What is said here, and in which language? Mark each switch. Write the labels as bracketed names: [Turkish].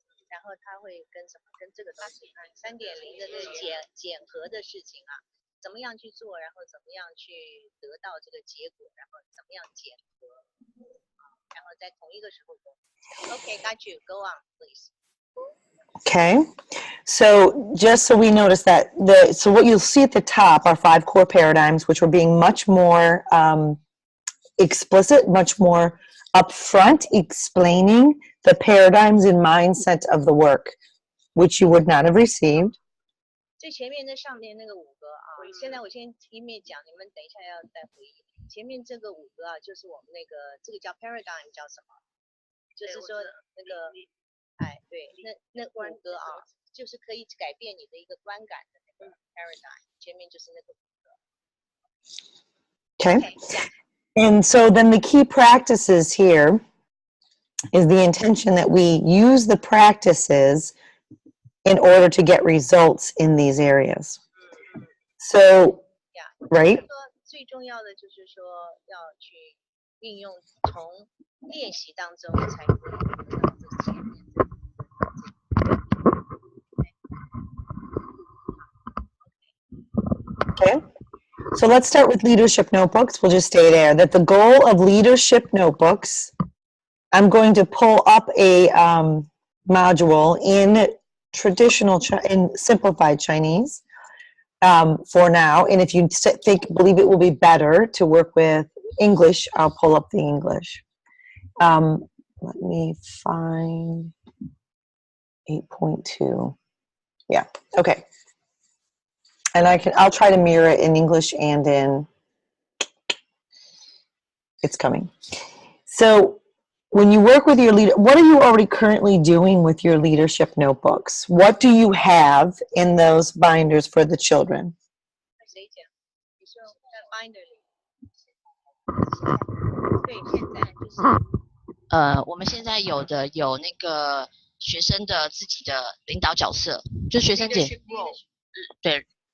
[Chinese] 然后它会跟什么？跟这个3.0的这个检核的事情啊，怎么样去做，然后怎么样去得到这个结果，然后怎么样检核，然后在同一个时候做。 [English] Okay, got you. Go on, please. Okay. So just so we notice that so what you'll see at the top are 5 core paradigms, which were being much more explicit, much more upfront, explaining the paradigms and mindset of the work, which you would not have received. [Chinese] 最前面那上面那个5个啊，现在我先一面讲，你们等一下要再回忆。前面这个5个啊，就是我们那个这个叫 paradigm 叫什么？就是说那个，哎，对，那5个啊，就是可以改变你的一个观感的那个 paradigm， 前面就是那个5个。 [English] Okay. And so then the key practices here is the intention that we use the practices in order to get results in these areas. So, right? [Chinese] 最重要的就是说要去运用，从练习当中才可以得到这个结果。 [English] Okay. So let's start with leadership notebooks. We'll just stay there. That the goal of leadership notebooks, I'm going to pull up a module in in simplified Chinese for now. And if you believe it will be better to work with English, I'll pull up the English. Let me find 8.2. Yeah. Okay. And I'll try to mirror it in English and in, it's coming. So when you work with your leader, what are you already currently doing with your leadership notebooks? What do you have in those binders for the children? [Chinese] 谁讲？你说在 binder 里。对，现在就是我们现在有那个学生的自己的领导角色，就是学生姐，对，